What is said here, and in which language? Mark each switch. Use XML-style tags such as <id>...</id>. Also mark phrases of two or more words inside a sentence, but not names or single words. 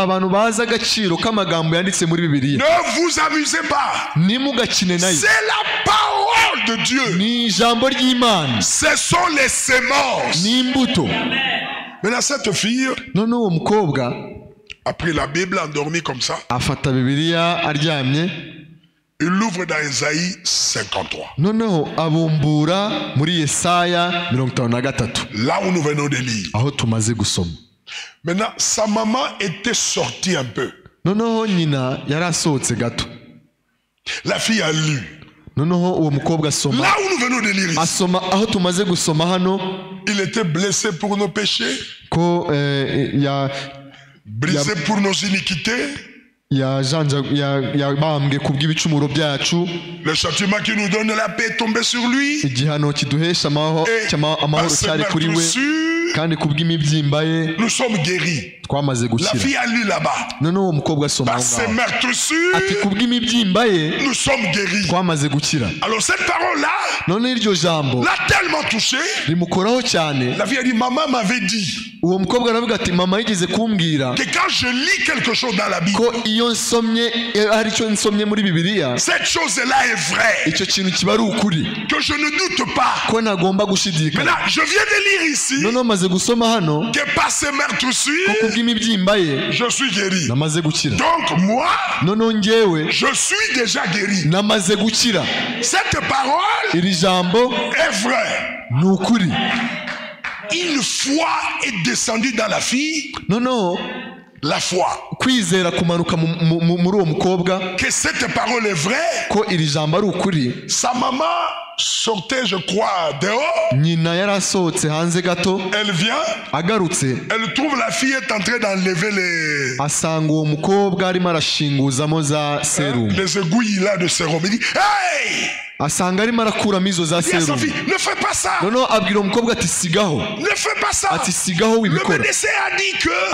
<fr>Ne vous amusez pas. C'est la parole de Dieu. Ce sont les semences. Maintenant cette fille, a pris la Bible, endormi comme ça.</fr> <rw>afata bibiliya aryamye.</rw> <fr>Il l'ouvre dans Isaïe 53.</fr> <rw>noneho abumbura muri Yesaya 53,</rw> <fr>là où nous venons de lire.</fr> <rw>aho tumaze gusoma.</rw> <fr>Maintenant, sa maman était sortie un peu.</fr> <rw>noneho nyina yari asohotse gato.</rw> <fr>La fille a lu.</fr> <rw>noneho uwo mukobwa asoma.</rw> <fr>Là où nous venons de lire ici.</fr> <rw>asoma aho tumaze gusoma hano.</rw> <fr>Il était blessé pour nos péchés.</fr> <rw>Ko</rw> <fr>brisé pour nos iniquités.</fr> <rw>yabambwe kubw'ibicumuro byacu.</rw> <fr>Le châtiment qui nous donne la paix est tombé sur lui.</fr> <rw>igihano kiduhesha amahoro cyari kuri we, kandi kubw'imibyimba ye</rw> <fr>nous sommes guéris.</fr> <rw>twamaze</rw> <fr>La</fr> <rw>gukira.</rw> <fr>fille a lu là-bas.</fr> <rw>noneho uwo mukobwa asoma</rw> <fr>Par</fr> <rw>aho</rw> <fr>ses</fr> <rw>ngaho</rw> <fr>meurtrissures,</fr> <rw>ati kubw'imibyimba ye</rw> <fr>nous sommes guéris.</fr> <rw>twamaze gukira.</rw> <fr>Alors cette parole-là</fr> <rw>none iryo jambo</rw> <fr>l'a tellement touché.</fr> <rw>rimukoraho cyane.</rw> <fr>La fille a dit, maman m'avait dit</fr> <rw>uwo mukobwa aravuga ati mama yigeze kumbwira</rw> <fr>que quand je lis quelque chose dans la Bible,</fr> <rw>ko iyo nsomye hari icyo nsomye muri bibiliya,</rw> <fr>cette chose-là est vraie.</fr> <rw>icyo kintu kiba ari ukuri,</rw> <fr>Que je ne doute pas.</fr> <rw>ko ntagomba gushidikanya.</rw> <fr>Maintenant, je viens de lire ici</fr> <rw>noneho maze gusoma hano</rw> <fr>que par ses</fr> <rw>ko</rw> <fr>meurtrissures,</fr> <rw>kubw'imibyimba ye</rw> <fr>je suis guéri.</fr> <rw>namaze gukira.</rw> <fr>Donc moi,</fr> <rw>noneho njyewe</rw> <fr>je suis déjà guéri.</fr> <rw>namaze gukira.</rw> <fr>Cette parole</fr> <rw>iri jambo</rw> <fr>est vraie.</fr> <rw>ni ukuri.</rw> <fr>Une foi est descendue dans la fille.</fr> <rw>noneho</rw> <fr>La foi.</fr> <rw>kwizera kumanuka muri uwo mukobwa</rw> <fr>Que cette parole est vraie.</fr> <rw>ko iri jambo ari ukuri.</rw> <fr>Sa maman sortait, je crois, dehors.</fr> <rw>nyina yari asohotse hanze gato.</rw> <fr>Elle vient.</fr> <rw>agarutse</rw> <fr>Elle trouve la fille est en train d'enlever les...</fr> <rw>asanga uwo mukobwa arimo arashinguzamo za serumu.</rw> <fr>les aiguilles là de sérum. Il dit, hey!</fr> <rw>asanga arimo arakuramo izo za</rw> <fr>Dis à sa</fr> <rw>serumu.</rw> <fr>fille, ne fais pas ça.</fr> <rw>noneho abwira umukobwa ati sigaho.</rw> <fr>Ne fais pas ça.</fr> <rw>ati sigaho</rw> <fr>Le</fr> <rw>wibikora.</rw> <fr>médecin a dit que</fr>